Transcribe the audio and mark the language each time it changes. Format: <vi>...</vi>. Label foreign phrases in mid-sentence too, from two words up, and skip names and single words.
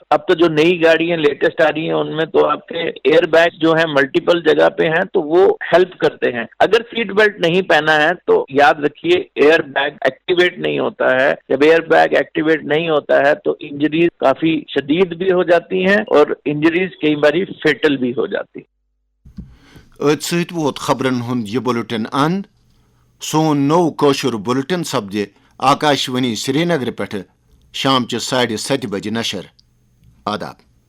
<ur>اب تو جو نئی گاڑیاں لیٹسٹ آ رہی ہیں ان میں تو آپ کے</ur> <en>air bag</en> <ur>جو ہیں ملٹیپل جگہ پہ ہیں تو وہ ہیلپ کرتے ہیں. اگر</ur> <en>seat belt</en> <ur>نہیں پہنا ہے تو یاد رکھیے</ur> <en>air bag activate</en> <ur>نہیں ہوتا ہے. جب</ur> <en>air bag activate</en> <ur>نہیں ہوتا ہے تو انجریز کافی شدید بھی ہو جاتی ہیں اور انجریز کئی باری فیٹل بھی ہو جاتی.</ur> <ks>ست ووت خبرن ہند یہ بلٹن اند. سون نو کوشر بلٹن سپدِ آکاشوانی سری نگر پہ شام 7:30 بجے نشر۔ آداب.</ks>